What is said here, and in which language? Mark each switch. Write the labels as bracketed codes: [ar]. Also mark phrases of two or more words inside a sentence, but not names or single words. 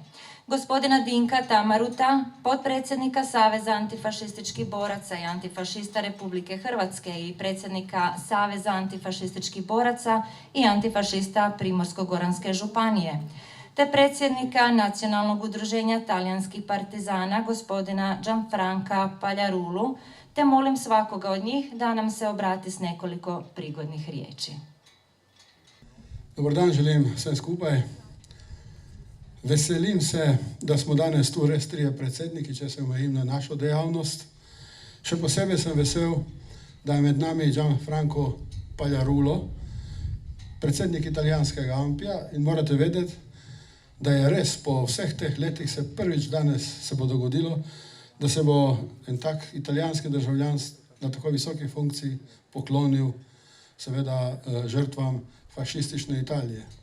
[hr] gospodina Dinka Tamaruta, potpredsjednika Saveza antifašističkih boraca i antifašista Republike Hrvatske i predsjednika Saveza antifašističkih boraca i antifašista Primorsko-goranske županije, te predsjednika Nacionalnog udruženja talijanskih partizana, gospodina Gianfranca Pagliarulu, te molim svakoga od njih da nam se obrati s nekoliko prigodnih riječi. [sl] Dobar dan želim vsem skupaj. Veselim se, da smo danes tu res trije predsedniki, če se omejim na našo dejavnost. Še posebej sem vesel, da je med nami Gianfranco Pagliarulo, predsednik italijanskega Ampija, in morate vedeti, da je res po vseh teh letih se prvič danes se bo dogodilo, da se bo en tak italijanski državljan na tako visoki funkciji poklonil seveda žrtvam fašistične Italije.